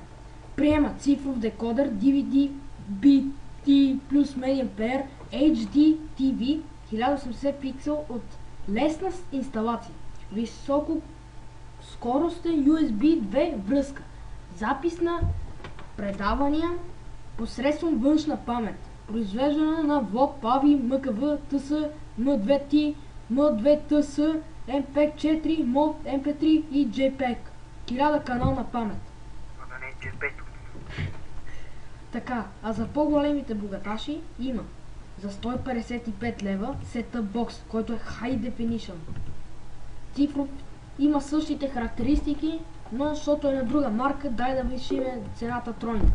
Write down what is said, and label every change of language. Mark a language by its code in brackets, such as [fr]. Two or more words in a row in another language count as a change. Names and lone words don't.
[bg] Приема цифров декодер, DVD, BT плюс [en] Medium Player, [bg] HD TV, 1080 пиксел от лесна инсталация, високо скоростен USB 2 връзка, запис на предавания посредством външна памет, произвеждана на VOD, PAVI, MKV, TS, M2T, M2TS, MP4, MOV, MP3 и JPEG. 1000 канална памет. Да не е JPEG. Така, а за по-големите богаташи има за 155 лева [en] Setup Box, [bg] който е [en] High Definition. [bg] Цифров има същите характеристики, но защото е на друга марка, дай да вишиме цената тройно.